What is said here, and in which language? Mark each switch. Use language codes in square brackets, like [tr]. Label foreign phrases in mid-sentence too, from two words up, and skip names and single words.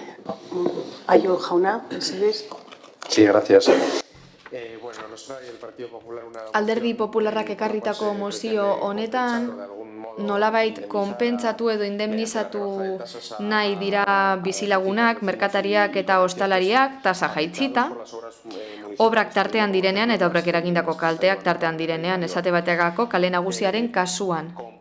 [eu] Aio jauna, mesedez. [es] Sí, gracias. Bueno, nos trae el Partido Popular una... [eu] Alderdi Popularrak ekarritako mozio honetan, nolabait konpentsatu edo indemnizatu nahi dira bizilagunak, merkatariak eta ostalariak, tasa jaitzita, obrak tartean direnean eta obrak eragindako kalteak tartean direnean, esate bategako kale nagusiaren kasuan.